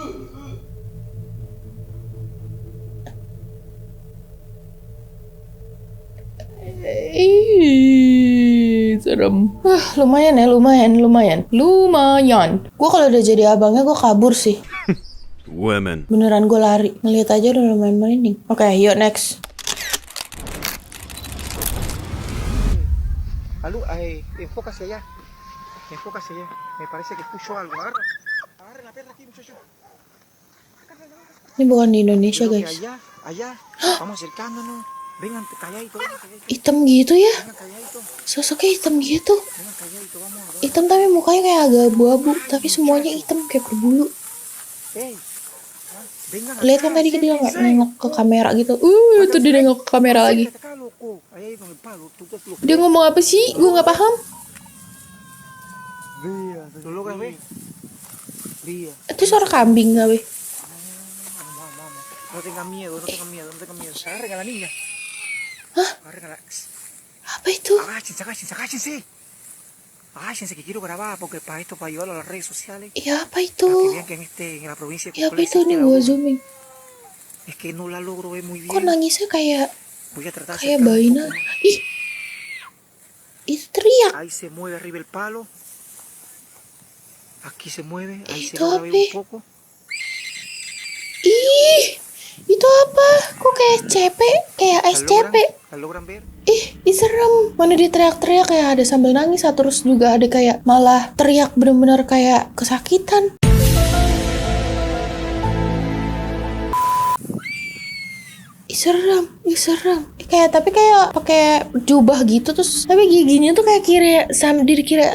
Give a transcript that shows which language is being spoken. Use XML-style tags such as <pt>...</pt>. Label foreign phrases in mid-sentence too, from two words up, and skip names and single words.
<id>Serem. Lumayan ya, lumayan. Gue kalau udah jadi abangnya gue kabur sih. Women. Beneran gue lari. Ngeliat aja udah lumayan merinding. Oke, yuk next.</id> <es>Aló, enfócase allá. Enfócase allá. Me parece que escucho algo. Agarre la perra aquí, muchacho.</es> <id>Ini bukan di Indonesia,</id> <es>Creo que</es> <id>guys.</id> <es>allá. Vamos acercándonos. Vengan calladito.</es> <id>Hitam gitu ya?</id> <es>Vengan calladito.</es> <id>Sosoknya hitam gitu.</id> <es>Vengan calladito, vamos.</es> <id>Hitam tapi mukanya kayak agak abu-abu. Tapi semuanya hitam kayak berbulu.</id> <es>Hey. Vengan.</es> <id>Lihat kan tadi dia nggak nengok ke kamera gitu. Itu dia nengok ke kamera lagi.</id> <es>Acá, loco. Ahí con el palo. Tú lo</es> <id>Dia ngomong apa sih? Gue nggak paham.</id> <es>¿Lo logras ver? Vía.</es> <id>Itu suara kambing nggak, weh?</id> <es>Vamos. No tengan miedo. Agarren a la niña. Hah? Agarren a la...</es> <id>Apa itu?</id> <es>Agáchense. Agáchense que quiero grabar porque para llevarlo a las redes sociales.</es> <id>Ya apa</id> <es>Para que</es> <id>itu?</id> <es>vean que en la provincia de</es> <id>Ya apa</id> <es>Coclé</es> <id>itu? Nih</id> <es>existe la</es> <id>gue</id> <es>luna.</es> <id>zooming.</id> <es>Es que no la logro ver muy</es> <id>Kok</id> <es>bien.</es> <id>nangisnya kayak</id> <es>Voy a tratar de</es> <id>kayak</id> <es>acercarme</es> <id>bayi</id> <es>un</es> <id>na.</id> <es>poco más.</es> <id>Ih. Itu teriak.</id> <es>Ahí se mueve arriba el palo. Aquí se mueve. Ahí se</es> <id>Itu</id> <es>logra ver</es> <id>apa?</id> <es>un poco.</es> <id>Ih. Itu apa? Kok kayak CP? Kayak SCP?</id> <es>¿La logran ver?</es> <id>Ih, serem. Mana dia teriak-teriak kayak ada sambil nangis, terus juga ada kayak malah teriak bener-bener kayak kesakitan. Ih, serem. Tapi kayak pakai jubah gitu terus tapi giginya tuh kayak kira sama diri kira.</id>